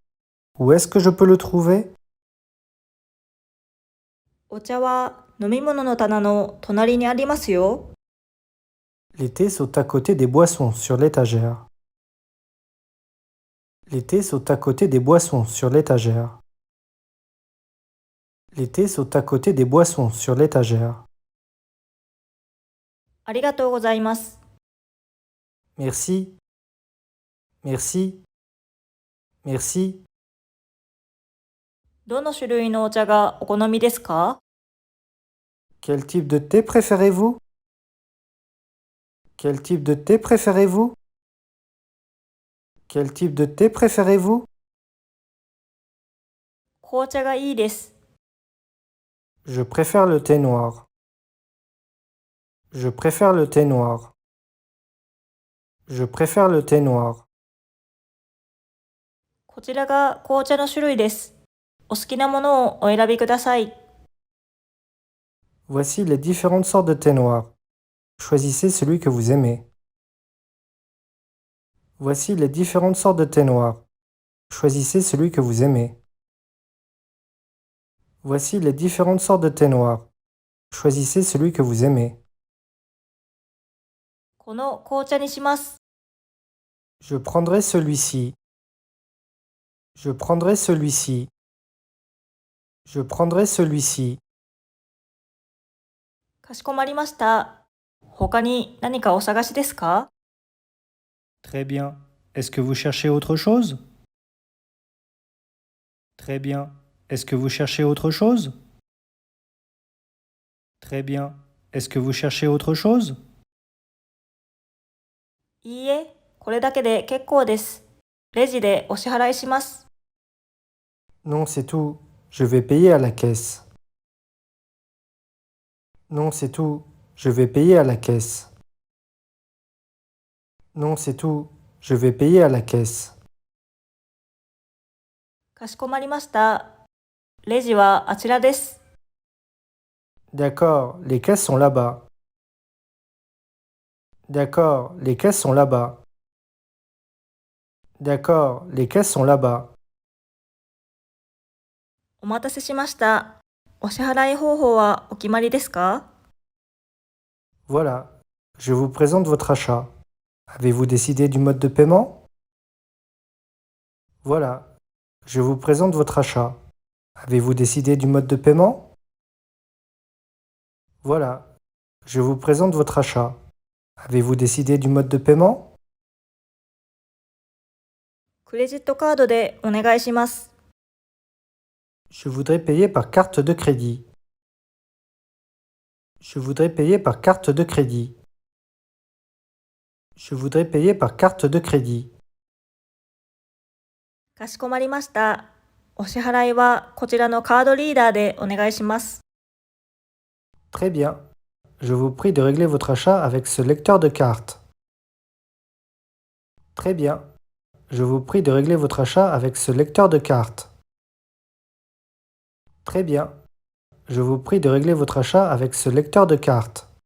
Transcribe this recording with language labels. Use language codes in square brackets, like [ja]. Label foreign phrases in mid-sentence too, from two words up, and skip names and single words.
[fr] Où est-ce que je peux le trouver? [ja] お茶は飲み物の棚の隣にありますよ。 [fr] Les thés sont à côté des boissons sur l'étagère. Les thés sont à côté des boissons sur l'étagère. Les thés sont à côté des boissons sur l'étagère. [ja] ありがとうございます。 [fr] Merci. Merci. Merci. [ja] どの種類のお茶がお好みですか？ [fr] Quel type de thé préférez-vous? Quel type de thé préférez-vous? Quel type de thé préférez-vous? [ja] 紅茶がいいです。 [fr] Je préfère le thé noir. Je préfère le thé noir. Je préfère le thé noir. [ja] こちらが紅茶の種類です。お好きなものをお選びください。 [fr] Voici les différentes sortes de thé noir. Choisissez celui que vous aimez. Voici les différentes sortes de thé noir. Choisissez celui que vous aimez. Voici les différentes sortes de thé noir. Choisissez celui que vous aimez. [ja] この紅茶にします。 [fr] Je prendrai celui-ci. Je prendrai celui-ci. Je prendrai celui-ci. [ja] かしこまりました。他に何かお探しですか？ [fr] Très bien. Est-ce que vous cherchez autre chose? Très bien. Est-ce que vous cherchez autre chose? Très bien. Est-ce que vous cherchez autre chose? [ja] いいえ、これだけで結構です。レジでお支払いします。 [fr] Non, c'est tout. Je vais payer à la caisse. Non, c'est tout. Je vais payer à la caisse. Non, c'est tout. Je vais payer à la caisse. [ja] かしこまりました。レジはあちらです。 [fr] D'accord, les caisses sont là-bas. D'accord, les caisses sont là-bas. D'accord, les caisses sont là-bas. [ja] お待たせしました。お支払い方法はお決まりですか？ [fr] Voilà, je vous présente votre achat. Avez-vous décidé du mode de paiement? Voilà, je vous présente votre achat. Avez-vous décidé du mode de paiement? Voilà, je vous présente votre achat. Avez-vous décidé du mode de paiement? [ja] クレジットカードでお願いします。 [fr] Je voudrais payer par carte de crédit. Je voudrais payer par carte de crédit. Je voudrais payer par carte de crédit. [ja] かしこまりました。お支払いはこちらのカードリーダーでお願いします。 [fr] Très bien. Je vous prie de régler votre achat avec ce lecteur de carte. Très bien. Je vous prie de régler votre achat avec ce lecteur de carte. Très bien. Je vous prie de régler votre achat avec ce lecteur de carte.